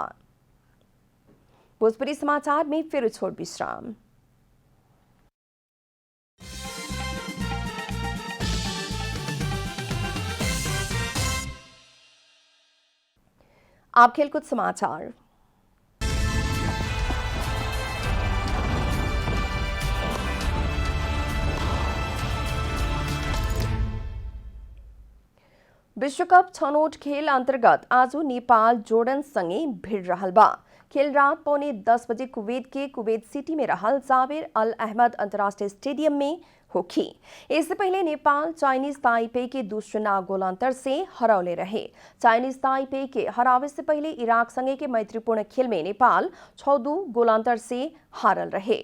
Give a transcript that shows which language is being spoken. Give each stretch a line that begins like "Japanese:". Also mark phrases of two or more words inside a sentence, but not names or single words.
Bhojpuri: भोजपुरी समाचार में फिर छोट विश्राम। आप खेलकूद समाचार। विश्वकप छनौट खेल अंतर्गत आज नेपाल जोर्डन संगे भिड़ रहल बा। खेल रात 9:45 बजे कुवैत सिटी में रहल जावेर अल अहमद अंतर्राष्ट्रीय स्टेडियम में होखी। इससे पहले नेपाल चाइनीज ताइपे के 2-0 गोल अंतर से हरौले रहे। चाइनीज ताइपे के हरावे से पहले इराक संगे के मैत्रीपूर्ण खेल में नेपाल 6-2 गोल अंतर से हारल रहे।